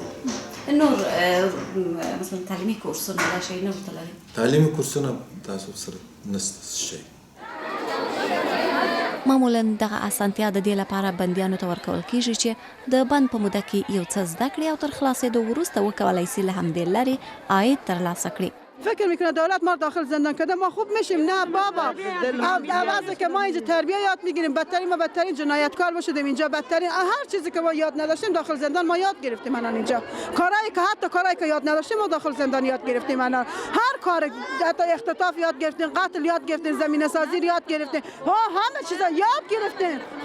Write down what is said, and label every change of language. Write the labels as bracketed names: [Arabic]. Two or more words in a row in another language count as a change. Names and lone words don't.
[Pashto] نور مثلا تعلیمي کورسونه دا شی نه ورته لري؟ تعلیمي کورسونه تاسو سره نشته شی. معمولا دغه اسانتیا د دې لپاره بندیانو ته ورکول کیږي چې د بند په موده کې یو څه زده کړي او تر خلاصېدو وروسته وکولی سي له همدې لارې عاید ترلاسه کړي. [Persian] فکر میکنه دولت ما داخل زندان کرده ما خوب میشیم. نه بابا، عوض که ما اینجا تربیه یاد میگیریم بدترین ما بدترین جنایتکار باشیم اینجا، بدترین هر چیزی که ما یاد نداشتیم داخل زندان ما یاد گرفتیم. الان اینجا کارهایی که حتی کارهایی که یاد نداشتیم ما داخل زندان یاد گرفتیم. الان هر کار حتی اختطاف یاد گرفتیم، قتل یاد گرفتیم، زمینه سازی یاد گرفتیم، همه چیزا یاد گرفتیم.